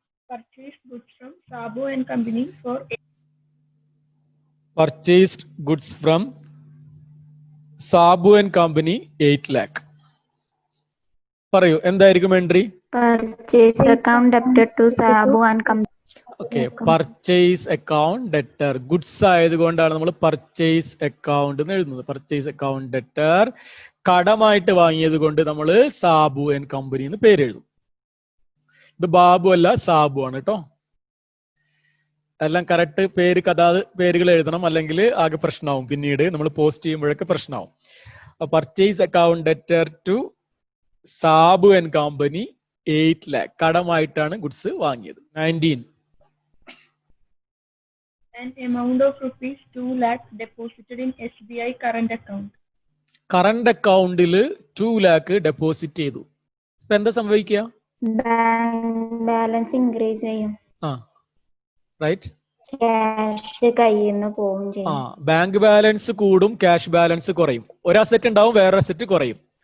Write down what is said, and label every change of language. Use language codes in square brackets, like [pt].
[en] Purchased goods from Sabu and Company for Purchased goods from Sabu and Company 8 lakh. [ml] പറയൂ, എന്തായിരിക്കും entry? [en] Purchase account debtor to Sabu and Company. Okay, purchase account debtor. [ml] Goods ആയതുകൊണ്ടാണ് നമ്മൾ purchase account എന്ന് എഴുതുന്നത്. Purchase account debtor. കടമായിട്ട് വാങ്ങിയത് കൊണ്ട് നമ്മൾ Sabu and company എന്ന് പേര് എഴുതും. ഇത് ബാബു അല്ല, സാബു ആണ് കേട്ടോ. എല്ലാം കറക്റ്റ് പേര് അതാത് പേരുകൾ എഴുതണം, അല്ലെങ്കിൽ ആകെ പ്രശ്നമാവും. പിന്നീട് നമ്മൾ പോസ്റ്റ് ചെയ്യുമ്പോഴൊക്കെ പ്രശ്നമാവും. [en] purchase account debtor to Sabu and company [ml] 8 lakh കടമായിട്ടാണ് goods വാങ്ങിയത്. 19. [en] An amount of rupees 2 lakhs deposited in SBI current account. [ml] Current അക്കൗണ്ടിൽ 2 lakh ഡെപ്പോസിറ്റ് ചെയ്തു. ഇപ്പൊ എന്താ സംഭവിക്കുക? ബാങ്ക് ബാലൻസ് ഇൻക്രീസ് ചെയ്യും. ആ റൈറ്റ്. ക്യാഷ് കയ്യിൽ നിന്ന് പോവും ചെയ്യും. ബാങ്ക് ബാലൻസ് കൂടും, ക്യാഷ് ബാലൻസ് കുറയും. ഒരു അസറ്റ് ഉണ്ടാവും, വേറെ അസറ്റ് കുറയും.